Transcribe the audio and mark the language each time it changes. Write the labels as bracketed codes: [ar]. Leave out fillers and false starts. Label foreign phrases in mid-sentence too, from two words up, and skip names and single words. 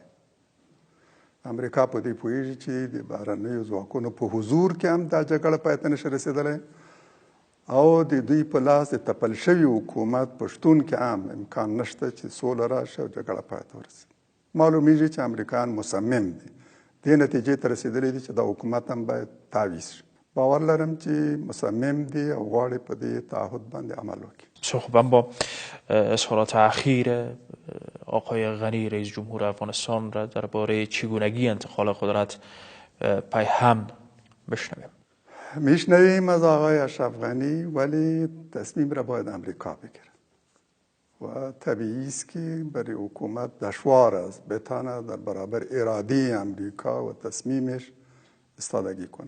[ps] امریکا په دې پوهېږي چې د بهرنیو ځواکونو په حضور کې هم دا جګړه پای ته نشي رسېدلی او د دوی په لاس د تپل شوي حکومت په شتون کې هم امکان نشته چې سوله راشي او جګړه پای ته ورسي. معلومیږي چې امریکایان مصمم دي، دې نتیجې ته رسېدلی دي چې دا حکومت هم باید تعویض شي. باور لرم چې مصمم دي او غواړي په دې تعهد باندې عمل وکړي. [fa] صحبت با اظهارات اخیر آقای غنی رئیس جمهور افغانستان را درباره چگونگی انتقال قدرت پیهم بشنویم. میشنویم از آقای اشرف غنی، ولی تصمیم را باید امریکا بگیره و طبیعی است که برای حکومت دشوار است بتانه در برابر اراده امریکا و تصمیمش استادگی کنه.